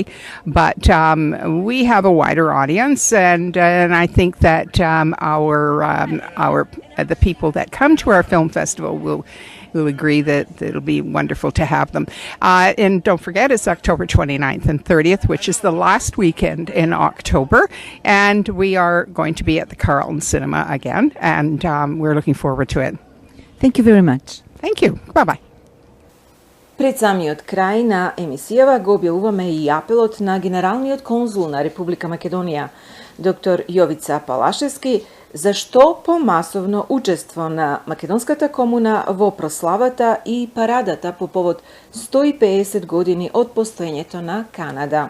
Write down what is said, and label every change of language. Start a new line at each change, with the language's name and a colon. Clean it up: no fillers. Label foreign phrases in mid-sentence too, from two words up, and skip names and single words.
English: But we have a wider audience, and I think that the people that come to our film festival will agree that it'll be wonderful to have them. And don't forget, it's October 29th and 30th, which is the last weekend in October. And we are going to be at the Carlton Cinema again. And we're looking forward to it. Thank you very much. Thank you. Bye-bye.
Macedonian: Пред самиот крај на емисијава го објавуваме и апелот на генералниот конзул на Република Македонија, доктор Јовица Палашевски, за што помасовно учество на македонската комуна во прославата и парадата по повод 150 години од постоењето на Канада.